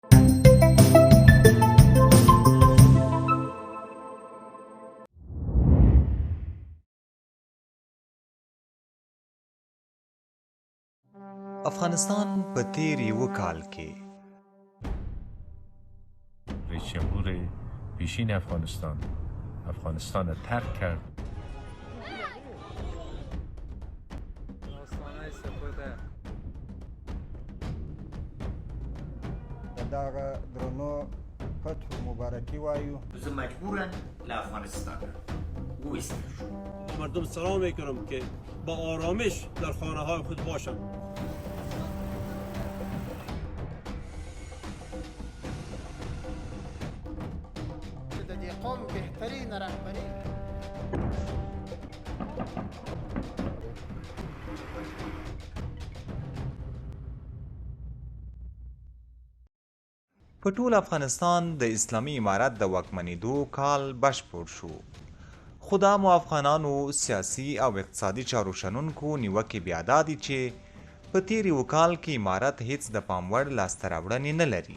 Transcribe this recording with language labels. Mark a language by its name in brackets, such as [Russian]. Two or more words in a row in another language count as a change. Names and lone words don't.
[Pashto] افغانستان په تیر یوه کال کې [Persian] رئیس جمهور پیشین افغانستان را ترک کرد. [Pashto] دغه درنو فتح مبارکي وایو. زه مجبورم له افغانستان وایستل شم. [Persian] مردم سلام میکنم که با آرامش در خانه های خود باشند. [Pashto] د دې قوم بهترین رهبري په ټول افغانستان د اسلامي امارت د واکمنېدو کال بشپړ شو، خو د عامو افغانانو سیاسي او اقتصادي چارو شنونکو نیوکې بیا دا دي چې په تیر یو کال کې امارت هیڅ د پام وړ لاسته راوړنې نه لري.